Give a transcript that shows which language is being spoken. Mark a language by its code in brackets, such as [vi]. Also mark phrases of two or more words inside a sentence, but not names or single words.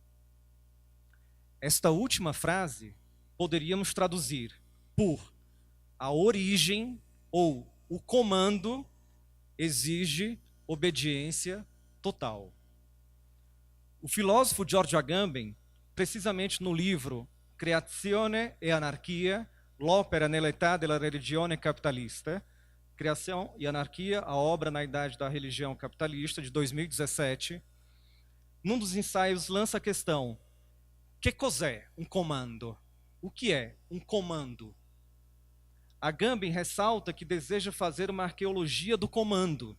[pt] Esta última frase poderíamos traduzir por a origem ou o comando exige obediência total. O filósofo Giorgio Agamben, precisamente no livro Creazione e Anarchia, l'opera nell'età della religione capitalista, Criação e Anarquia, a obra na idade da religião capitalista, de 2017, num dos ensaios lança a questão: que cos'è um comando? O que é um comando? Agamben ressalta que deseja fazer uma arqueologia do comando.